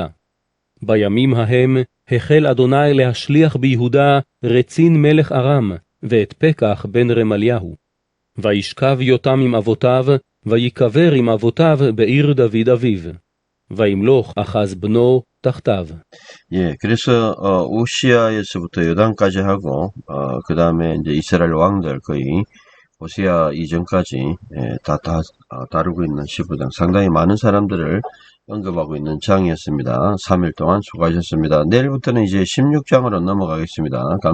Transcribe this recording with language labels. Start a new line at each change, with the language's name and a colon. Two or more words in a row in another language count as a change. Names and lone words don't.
Hebrew: בימים ההם החל אדוני להשליח ביהודה רצין מלך ארם, ואת פקח בן רמליהו. וישכב יותם עם אבותיו, ויקבר עם אבותיו בעיר דוד אביו. וימלוך אחז בנו תחתיו.
Korean: 예, 그래서 우시아에서부터 요단까지 하고 그 다음에 이제 이스라엘 왕들 거의 호세아 이전까지 다 다루고 있는 시부장, 상당히 많은 사람들을 언급하고 있는 장이었습니다. 3일 동안 수고하셨습니다. 내일부터는 이제 16장으로 넘어가겠습니다.